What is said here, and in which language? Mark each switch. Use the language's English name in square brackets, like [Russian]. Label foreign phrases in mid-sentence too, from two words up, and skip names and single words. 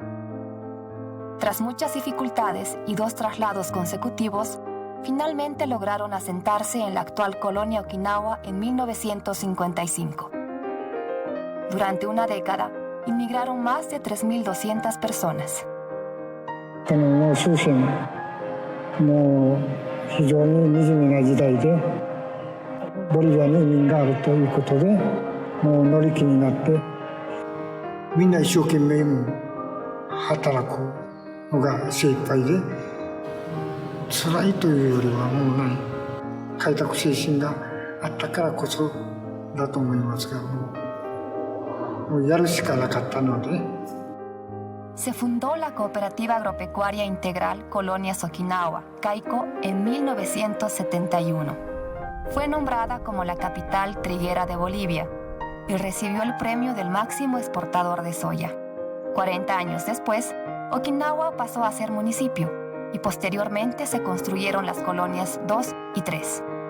[Spanish] Tras muchas dificultades y 2 traslados consecutivos, finalmente lograron asentarse en la actual colonia Okinawa en 1955. Durante una década, inmigraron más de 3.200 personas. [Japanese] もう終身もう非常に惨めな時代でボリビアに移民があるということでもう乗り気になってみんな一生懸命働くのが精一杯で辛いというよりはもうない開拓精神があったからこそだと思いますがもうやるしかなかったので。 [Spanish] Se fundó la Cooperativa Agropecuaria Integral Colonias Okinawa, CAICO, en 1971. Fue nombrada como la capital triguera de Bolivia y recibió el premio del máximo exportador de soya. 40 años después, Okinawa pasó a ser municipio y posteriormente se construyeron las colonias 2 y 3.